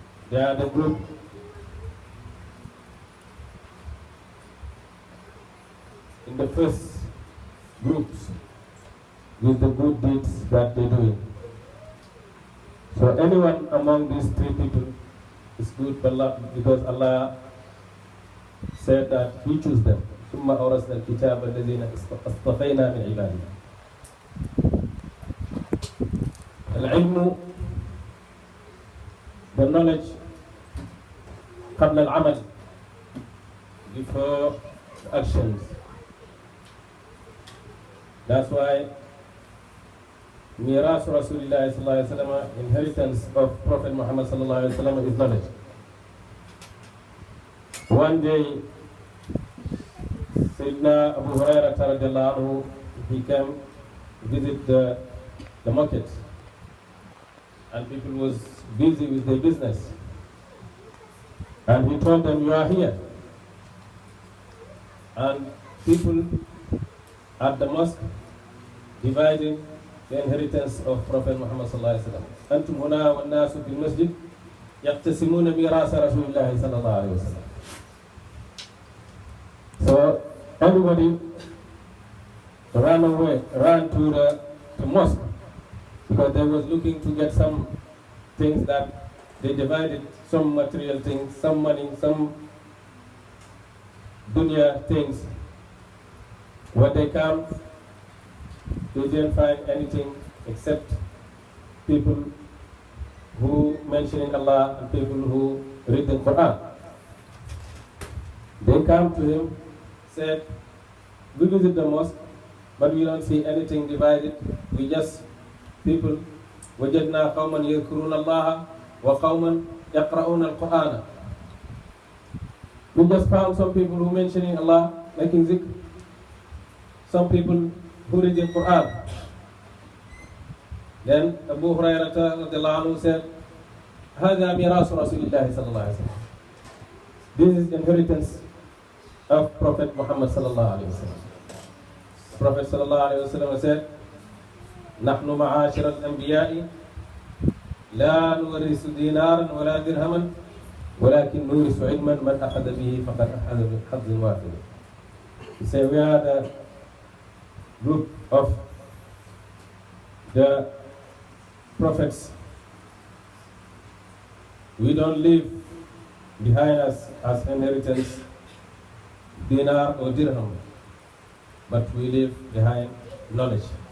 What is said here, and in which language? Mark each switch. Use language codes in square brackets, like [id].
[en] They are the group in the first groups with the good deeds that they do. So anyone among these 3 people is good because Allah said that He chose them. [ar] ثم أورثنا الكتاب الذين اصطفينا من عبادنا. العلم, [en] the knowledge, [ar] قبل العمل, [en] before actions. That's why [ar] ميراث رسول الله صلى الله عليه وسلم, [en] inheritance of Prophet Muhammad [ar] صلى الله عليه وسلم, [en] is knowledge. One day, Sayyidina Abu Hurairah radiallahu anhu, he came to visit the market, and people was busy with their business. And he told them, you are here. And people at the mosque dividing the inheritance of Prophet Muhammad sallallahu alaihi wasallam. [ar] أنتم هنا والناس في المسجد يقتسمون ميراث رسول الله صلى الله عليه وسلم. [en] So everybody ran to the mosque because they was looking to get some things that they divided, some material things, some money, some dunya things. When they come, they didn't find anything except people who mention Allah and people who read the Quran. They come to him, said, we visit the mosque, but we don't see anything divided. We just, people, [ar] وَجَدْنَا قَوْمًا يَذْكُرُونَ اللَّهَ وَقَوْمًا يَقْرَؤُونَ الْقُرْآنَ. [en] We just found some people who mentioning Allah, making zikr. Some people who read the Quran. Then Abu Hurairah radiallahu anhu said, [ar] هذا ميراث رسول الله صلى الله عليه وسلم. [en] This is inheritance of Prophet Muhammad sallallahu alaihi wasallam. Prophet sallallahu alaihi wasallam said, [ar] نحن معاشر الأنبياء لا نورث دينارا ولا درهما ولكن نورث علما من أخذ به فقد أخذ بحظ وافر. [en] He said, we are the group of the prophets. We don't leave behind us as inheritance dinar or dirham, but we leave behind knowledge.